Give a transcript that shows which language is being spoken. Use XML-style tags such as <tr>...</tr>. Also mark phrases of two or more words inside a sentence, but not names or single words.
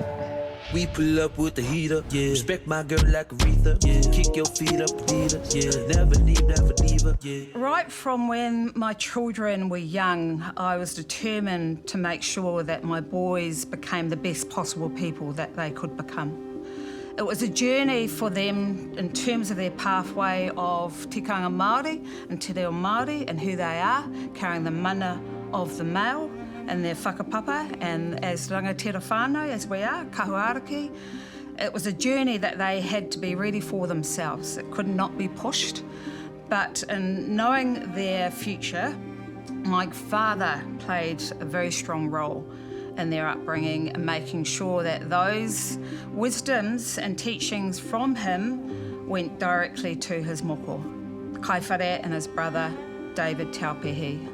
<en>We pull up with the heater, respect my girl like Aretha, kick your feet up, Adidas, never leave her, Right from when my children were young, I was determined to make sure that my boys became the best possible people that they could become. It was a journey for them in terms of their pathway of</en> <mi>tikanga Māori</mi> <en>and</en> <mi>te reo Māori</mi> <en>and who they are, carrying the mana of the male and their whakapapa, and as</en> <mi>rangatira whānau,</mi> <en>as we are, kahuaraki, it was a journey that they had to be ready for themselves. It could not be pushed. But in knowing their future, my father played a very strong role in their upbringing and making sure that those wisdoms and teachings from him went directly to his moko, Kaiwhare and his brother, David Taupehi.</en>